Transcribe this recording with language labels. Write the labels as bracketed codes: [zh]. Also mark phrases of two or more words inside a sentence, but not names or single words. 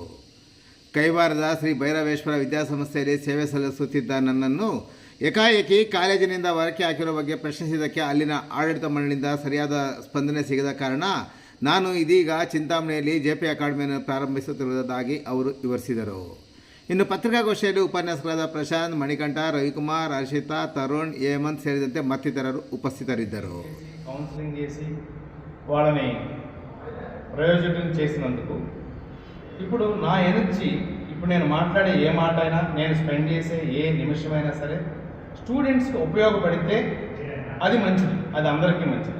[kn] ಕೈವಾರದ ಶ್ರೀ ಭೈರವೇಶ್ವರ ವಿದ್ಯಾಸಂಸ್ಥೆಯಲ್ಲಿ ಸೇವೆ ಸಲ್ಲಿಸುತ್ತಿದ್ದ ನನ್ನನ್ನು ಏಕಾಏಕಿ ಕಾಲೇಜಿನಿಂದ ಹೊರಕ್ಕೆ ಹಾಕಿರುವ ಬಗ್ಗೆ ಪ್ರಶ್ನಿಸಿದ್ದಕ್ಕೆ ಅಲ್ಲಿನ ಆಡಳಿತ ಮಂಡಳಿಯಿಂದ ಸರಿಯಾದ ಸ್ಪಂದನೆ ಸಿಗದ ಕಾರಣ ನಾನು ಇದೀಗ ಚಿಂತಾಮಣಿಯಲ್ಲಿ ಜೆಪಿ ಅಕಾಡೆಮಿಯನ್ನು ಪ್ರಾರಂಭಿಸುತ್ತಿರುವುದಾಗಿ ಅವರು ವಿವರಿಸಿದರು. ಇನ್ನು ಪತ್ರಿಕಾಗೋಷ್ಠಿಯಲ್ಲಿ ಉಪನ್ಯಾಸಕರಾದ ಪ್ರಶಾಂತ್, ಮಣಿಕಂಠ, రవికుమార్, హర్షిత, తరుణ్, ಹೇಮಂತ್ ಸೇರಿದಂತೆ ಮತ್ತಿತರರು ಉಪಸ್ಥಿತರಿದ್ದರು. [te] కౌన్సిలింగ్ చేసి వాళ్ళని ప్రయోజకులను చేసినందుకు ఇప్పుడు నా ఎనర్జీ, ఇప్పుడు నేను మాట్లాడే ఏ మాట అయినా, నేను స్పెండ్ చేసే ఏ నిమిషమైనా సరే స్టూడెంట్స్కి ఉపయోగపడితే అది మంచిది, అది అందరికీ మంచిది.